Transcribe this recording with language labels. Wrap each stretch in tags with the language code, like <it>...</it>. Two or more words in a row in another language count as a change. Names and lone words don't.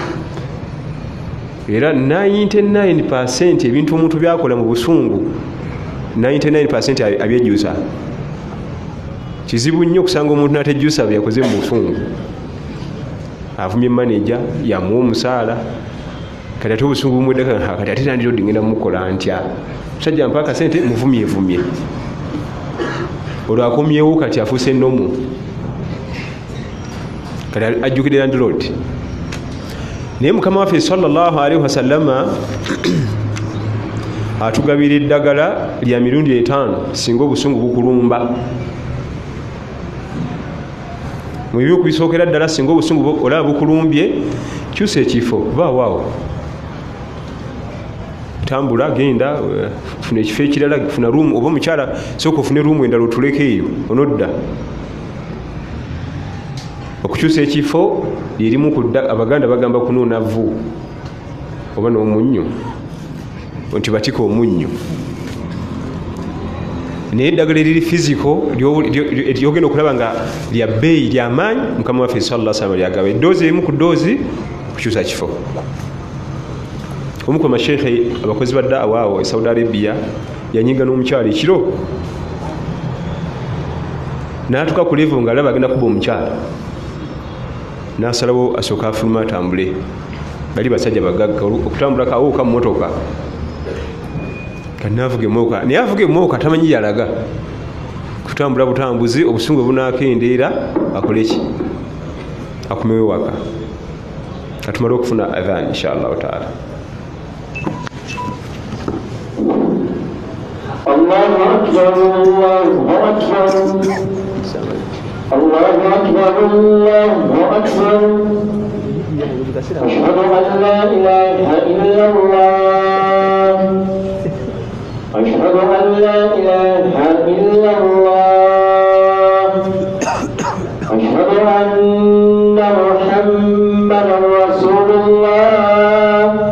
<lg>era 99% ebintu omuntu byakola mu busungu 99% abyejjusa kizibu nnyo okusanga omuntu natejjusa byakoze mu busungu avumye maneja yamuwa omusaala kati ate obusungu bumweddeka kati ate tandiro dingenda mukola ntya musajja mpa akasente muvumyevumye olwo akomyewo kati afuuse ennomu kati ajjukidde landlord naye mukama waffe</lg> <ar>صلى الله عليه وسلم</ar> <lg>atugabira eddagala lya mirundi 5 singa obusungu bukulumba mu bibyo kubisookera ddala singa obusungu olaba bukulumbye kyusa ekifo baawaawo tambula genda funa ekifo ekirala funa ruumu oba omukyala sooka ofune ruumu endala otuleko eyo onodda okukyusa ekifo lyerimu kudda abaganda bagamba kunuuna vvu oba n'omunnyo nti batika omunnyo naye eddagala eriri fiziko lyogenda okulaba nga lya bbeeyi lyamaanyi mukama waffe</lg> <ar>صلى الله عليه وسلم</ar> <lg>lyagaba eddoozi erimu ku ddoozi kukyusa kifo omu ku masheekhe abakozi ba daawa awo e Saudi Arabia yanyiga n'omukyala ekiro n'atuka ku level nga alaba agenda kuba omukyala n'asalawo asooka afuluma atambule bali basajja bagagga okutambula kaawuka mu motoka kati naavuga emmotoka naye avuga emmotoka tamanyi yalaga kutambula butambuzi obusungu bunaakendeera akole ki akumewe waka katumale okufuna adhan</lg> <ar>إن شاء الله تعالى الله أكبر الله أكبر الله أكبر الله أكبر أشهد أن لا إله إلا الله أشهد أن لا إله إلا الله أشهد أن محمدا رسول الله</ar>